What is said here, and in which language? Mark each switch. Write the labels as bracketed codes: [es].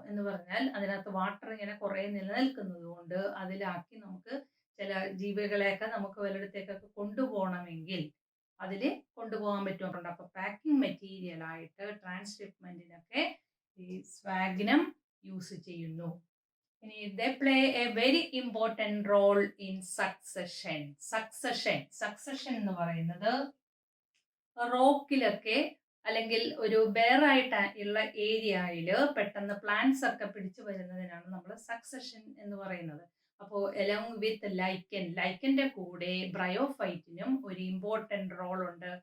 [ml] എന്ന് പറഞ്ഞാൽ അതിനകത്ത് വാട്ടർ ഇങ്ങനെ കുറെ നിലനിൽക്കുന്നത് കൊണ്ട് അതിലാക്കി നമുക്ക് ചില ജീവികളെയൊക്കെ നമുക്ക് വല്ലയിടത്തേക്കൊക്കെ കൊണ്ടുപോകണമെങ്കിൽ അതിൽ കൊണ്ടുപോകാൻ പറ്റുന്നുണ്ട്. അപ്പൊ പാക്കിംഗ് മെറ്റീരിയൽ ആയിട്ട് ട്രാൻസ്ഷിപ്മെന്റിനൊക്കെ ഈ സ്വാഗ്നം യൂസ് ചെയ്യുന്നു. ഇനി [en] they play a very important role in succession. [ml] Succession എന്ന് പറയുന്നത് റോക്കിലൊക്കെ അല്ലെങ്കിൽ ഒരു ബെയറായിട്ട് ഉള്ള ഏരിയയിൽ പെട്ടെന്ന് പ്ലാന്റ്സ് ഒക്കെ പിടിച്ചു വരുന്നതിനാണ് നമ്മൾ സക്സഷൻ എന്ന് പറയുന്നത്. അപ്പോൾ എലോങ് വിത്ത് ലൈക്കന്റെ കൂടെ ബ്രയോഫൈറ്റിനും ഒരു ഇമ്പോർട്ടന്റ് റോൾ ഉണ്ട്.